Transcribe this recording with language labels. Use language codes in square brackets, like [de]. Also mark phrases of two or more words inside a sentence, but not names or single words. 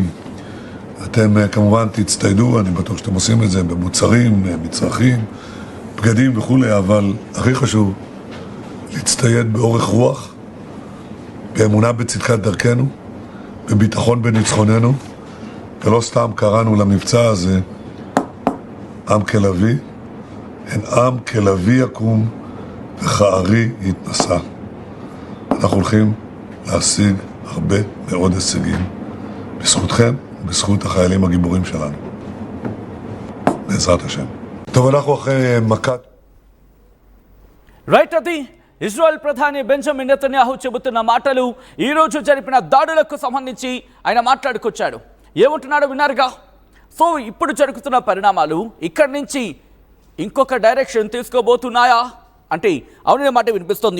[he] אתם כמובן תצטיידו, אני בטוח שאתם עושים את זה במוצרים, מצרכים, בגדים וכולי, אבל הכי חשוב להצטייד באורך רוח, באמונה בצדקת דרכנו, בביטחון בניצחוננו, ולא סתם קראנו למבצע הזה עם כלבי, הן עם כלבי יקום וכארי יתנשא. אנחנו הולכים להשיג הרבה מאוד הישגים בזכותכם, בזכות החיילים הגיבורים שלנו. בעזרת השם. טוב, אנחנו אחרי מכת... [te] రైట్, అది ఇజ్రాయెల్ ప్రధాని బెంజమిన్ నెతన్యాహు చెబుతున్న మాటలు ఈ రోజు జరిపిన దాడులకు సంబంధించి ఆయన మాట్లాడుకొచ్చాడు. ఏమంటున్నాడో విన్నారుగా. సో ఇప్పుడు జరుగుతున్న పరిణామాలు ఇక్కడి నుంచి ఇంకొక డైరెక్షన్ తీసుకోబోతున్నాయా అంటే అవుననే మాట వినిపిస్తోంది.